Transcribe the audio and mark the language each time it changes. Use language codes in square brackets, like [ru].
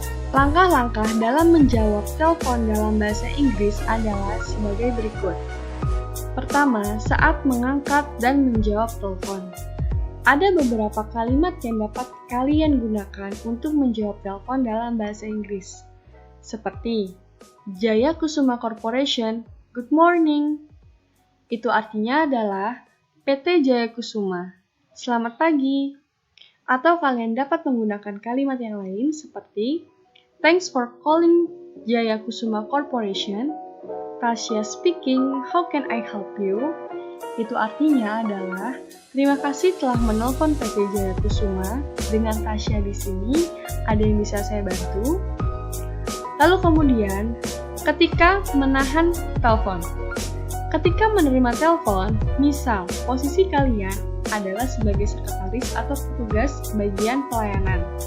[id] Langkah-langkah dalam menjawab telepon dalam bahasa Inggris adalah sebagai berikut. Pertama, saat mengangkat dan menjawab telepon. Ada beberapa kalimat yang dapat kalian gunakan untuk menjawab telepon dalam bahasa Inggris. [en] Seperti, Jaya Kusuma Corporation, good morning. [id] Itu artinya adalah PT Jaya Kusuma, selamat pagi. Atau kalian dapat menggunakan kalimat yang lain seperti [en] thanks for calling Jaya Kusuma Corporation. Tasya speaking, how can I help you? [id] Itu artinya adalah terima kasih telah menelpon PT Jaya Kusuma. Dengan Tasya di sini, ada yang bisa saya bantu? Lalu kemudian, ketika menahan telepon. Ketika menerima telepon, misal posisi kalian adalah sebagai sekretaris atau petugas bagian pelayanan.